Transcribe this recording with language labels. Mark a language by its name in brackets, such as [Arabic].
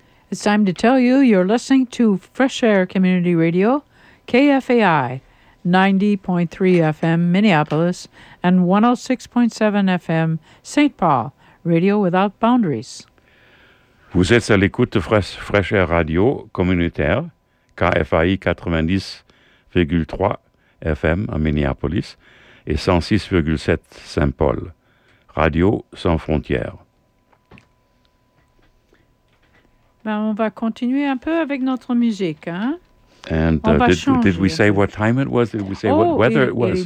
[English] It's time to tell you you're listening to Fresh Air Community Radio, KFAI, 90.3 FM Minneapolis, and 106.7 FM Saint Paul. Radio without boundaries. [French] Vous êtes à l'écoute de Fresh Air Radio communautaire, KFAI 90,3 FM à Minneapolis et 106,7 Saint-Paul, Radio sans frontières. Ben, on va continuer un peu avec notre musique, hein? [English] And did we say what time it was? Did we say what weather it was?